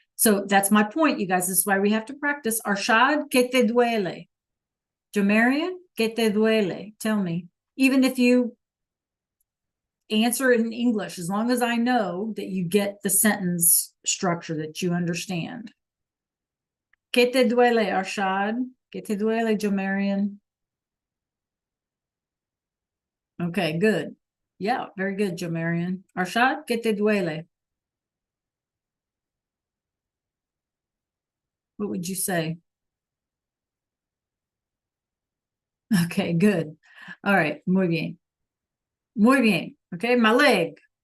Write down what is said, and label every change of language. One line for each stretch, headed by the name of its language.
English: So that's my point, you guys. This is why we have to practice. Arshad,
Spanish: ¿qué te duele?
English: Jomarian,
Spanish: ¿qué te duele?
English: Tell me. Even if you answer it in English, as long as I know that you get the sentence structure, that you understand.
Spanish: ¿Qué te duele, Arshad? ¿Qué te duele, Jomarian? Okay, good.
English: Yeah, very good, Joe Marion.
Spanish: Arshad, ¿qué te duele?
English: What would you say? Okay, good. All right,
Spanish: muy bien. Muy bien.
English: Okay, my leg.